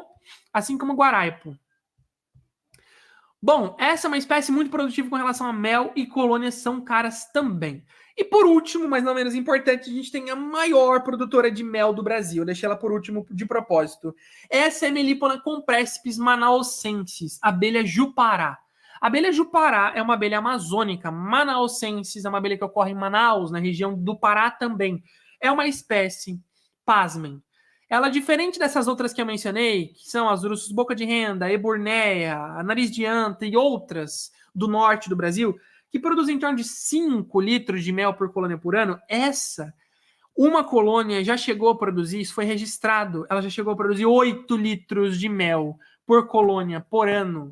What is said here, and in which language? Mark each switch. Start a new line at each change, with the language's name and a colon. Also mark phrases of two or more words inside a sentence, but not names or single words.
Portuguese: Assim como o guaraipo. Bom, essa é uma espécie muito produtiva com relação a mel e colônias são caras também. E por último, mas não menos importante, a gente tem a maior produtora de mel do Brasil. Eu deixei ela por último de propósito. Essa é a Melipona comprespis manaussensis, abelha jupará. A abelha jupará é uma abelha amazônica. Manaussensis é uma abelha que ocorre em Manaus, na região do Pará também. É uma espécie, pasmem, ela, diferente dessas outras que eu mencionei, que são as urussus boca de renda, a eburneia, a nariz de anta e outras do norte do Brasil, que produzem em torno de 5 litros de mel por colônia por ano, uma colônia já chegou a produzir, isso foi registrado, ela já chegou a produzir 8 litros de mel por colônia por ano.